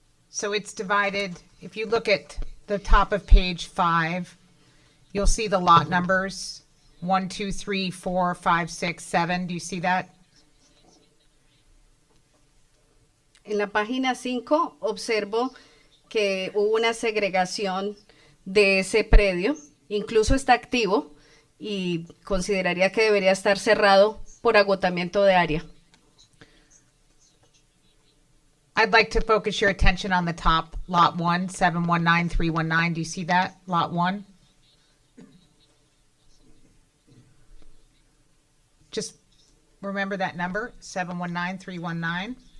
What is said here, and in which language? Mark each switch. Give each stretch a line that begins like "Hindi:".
English: So it's divided, if you look at the top of page 5, you'll see the lot numbers, 1, 2, 3, 4, 5, 6, 7. Do you see that?
Spanish: En la página 5 observo que hubo una segregación de ese predio, incluso está activo y consideraría que debería estar cerrado por agotamiento de área.
English: I'd like to focus your attention on the top, lot 1, 719319. Do you see that, lot 1? Just remember that number, 719319.